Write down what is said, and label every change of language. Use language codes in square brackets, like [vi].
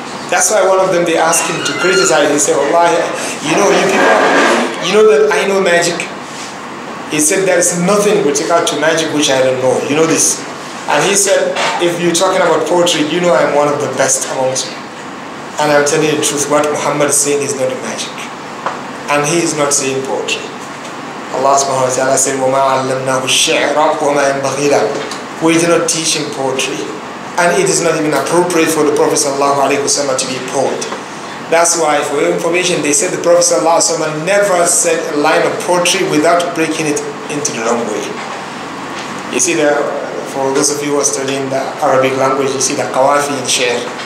[en] That's why one of them, they asked him to criticize. He said, Allah, you know, you people, you know that I know magic. He said, there is nothing with regard to magic which I don't know. You know this. And he said, if you're talking about poetry, you know I'm one of the best amongst you. And I'm telling you the truth, what Muhammad is saying is not magic. And he is not saying poetry. [ar] Allah subhanahu wa ta'ala said, وَمَا عَلَّمْنَاهُ الشِّعْرَ وَمَا يَنْبَغِي لَهُ. [en] We do not teach him poetry. And it is not even appropriate for the Prophet sallallahu alaihi wasallam to be a poet. That's why, for your information, they said the Prophet sallallahu alaihi wasallam never said a line of poetry without breaking it into the wrong way. You see, for those of you who are studying the Arabic language, you see the qawafi in share.